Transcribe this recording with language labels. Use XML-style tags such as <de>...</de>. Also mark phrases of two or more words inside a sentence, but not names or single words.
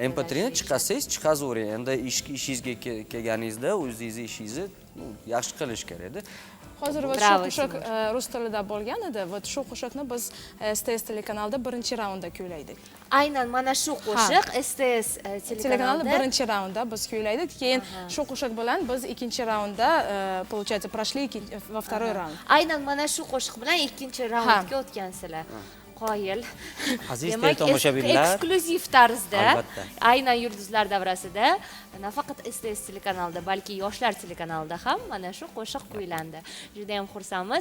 <uz>MP3ni chiqarsangiz chiqazavering. Endi ishingizga kelganingizda o'zingizni ishingizni yaxshi qilish kerak-da. Hozir shu qo'shiq rus tilida bo'lgan edi. Shu qo'shiqni biz STS telekanalida birinchi raundda kuylaydik. Aynan mana shu qo'shiq STS telekanalida birinchi raundda biz kuylaydik. Keyin shu qo'shiq bilan biz ikkinchi raundda,</uz> <ru>получается, прошли во второй раунд.</ru> <uz>Aynan mana shu qo'shiq bilan ikkinchi raundga o'tgansizlar. Qoyil. Aziz teletomoshabinlar, eksklyuziv tarzda, albatta. aynan yulduzlar davrasida, nafaqat STS telekanalida, balki yoshlar telekanalida ham mana shu qo'shiq kuylandi. Juda ham xursandmiz.</uz>